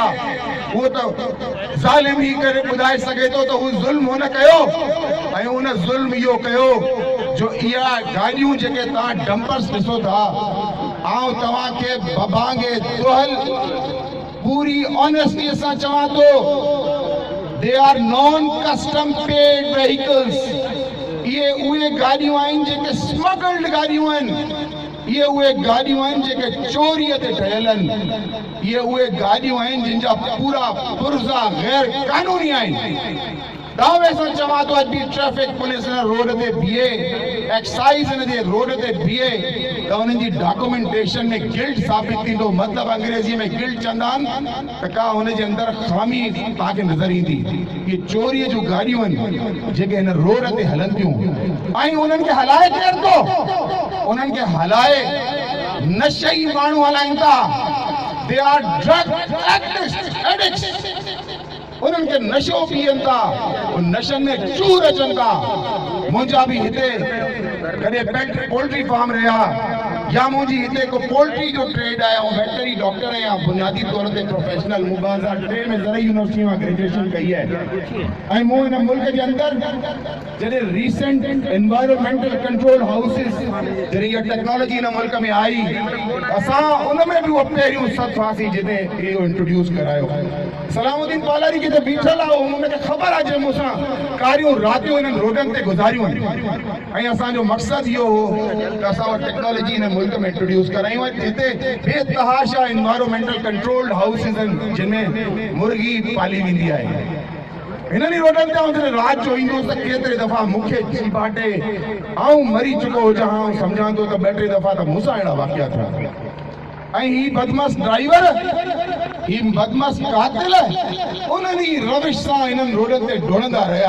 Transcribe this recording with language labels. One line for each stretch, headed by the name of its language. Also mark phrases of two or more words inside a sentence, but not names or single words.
Sindhi: उहो त ज़ालिम ई करे ॿुधाए सघे थो त हू ज़ुल्म हुन कयो ऐं हुन ज़ुल्म इहो कयो जो इहा गाॾियूं जेके तव्हां डंपर्स ॾिसो था, आउं तव्हांखे बबांगे दोहल पूरी ऑनेस्टीअ सां चवां थो,
English: they are non custom paid vehicles.
Sindhi: ये उहे गाॾियूं आहिनि जेके स्मगल्ड गाॾियूं आहिनि। ये उहे गाॾियूं आहिनि जेके चोरीअ ते ठहियल आहिनि। ये उहे गाॾियूं आहिनि जिन जा पूरा पुर्ज़ा गैर कानूनी आहिनि। दावे सां चवां थो, अॼु बि
English: traffic police
Sindhi: हिन रोड ते बीहे, एक्साइज़ हिन जे रोड ते बीहे त हुननि जी डॉक्यूमेंटेशन में गिल्ट साबित थींदो। मतिलबु अंग्रेज़ीअ में गिल्ट चवंदा आहिनि त का हुनजे अंदरि ख़ामी तव्हांखे नज़र ईंदी। इहे चोरीअ जूं गाॾियूं आहिनि जेके हिन रोड ते हलनि थियूं ऐं उन्हनि खे हलाए केरु थो? उन्हनि खे हलाए नशई माण्हू हलाइनि था।
English: they are drug addicts.
Sindhi: उन्हनि खे नशो पीअनि था, नशनि में चूर अचनि था। मुंहिंजा बि हिते कॾहिं पेट
English: poultry farm
Sindhi: रहिया या मुंहिंजी हिते को पोल्ट्री जो ट्रेड आहे, ऐं
English: veterinary doctor
Sindhi: आहियां बुनियादी तौर ते प्रोफेशनल। मूं 2003 में ज़रई यूनिवर्सिटी मां ग्रेजुएशन कई आहे ऐं मूं हिन मुल्क जे अंदरि जॾहिं
English: recent environmental control houses
Sindhi: जॾहिं इहा टेक्नोलॉजी हिन मुल्क में आई, असां उन में बि उहो पहिरियों सभु हुआसीं जिते इहो इंट्रोड्यूस करायो। सलामुद्दीन पालारी किथे बीठल आहे, हुनखे ख़बर आहे जे मूंसां कारियूं रातियूं हिननि रोडनि ते गुज़ारियूं आहिनि ऐं असांजो मक़सदु इहो हो त असां उहा टेक्नोलॉजी हिन मुल्क में इंट्रोड्यूस करायूं। हिते बेतहाशा
English: environmental controlled houses
Sindhi: आहिनि जिनमें मुर्गी पाली वेंदी आहे। हिननि ई रोडनि ते आउं जॾहिं राति जो ईंदुसि त केतिरे दफ़ा मूंखे चीबाटे आउं मरी चुको हुजां, आउं सम्झां थो त 2-3 दफ़ा त मूंसां अहिड़ा वाक़िया थिया। ऐं ही बदमस्त ड्राइवर, ही बदमस्त कातिल उन्हनि ई रविश सां हिननि रोडनि ते डोड़ंदा रहिया।